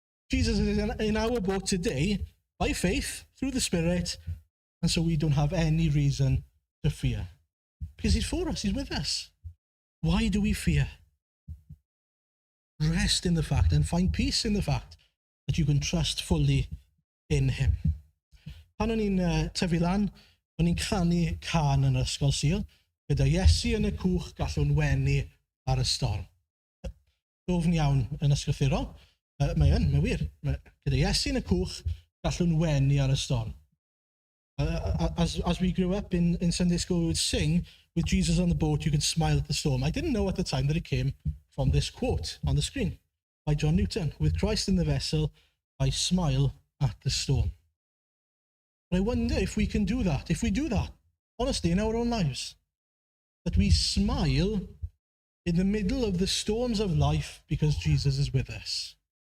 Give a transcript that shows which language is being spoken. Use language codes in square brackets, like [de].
[en] Jesus is in our boat today by faith through the Spirit, and so we don't have any reason to fear. Because he's for us, he's with us. Why do we fear? Rest in the fact and find peace in the fact that you can trust fully in him. [cy] Pan o'n i'n tyfu lan, o'n i'n canu can yn yr ysgol Sul, gyda Iesu yn y cwch gallwn wenu ar y storm. Dofn iawn yn ysgrythurol. Mae'n wir. Gyda Iesu yn y cwch gallwn wenu ar y storm. [en] As we grew up in Sunday school, we would sing, with Jesus on the boat, you can smile at the storm. I didn't know at the time that it came from this quote on the screen by John Newton. With Christ in the vessel, I smile at the storm. But I wonder if we can do that, if we do that, honestly, in our own lives, that we smile in the middle of the storms of life because Jesus is with us.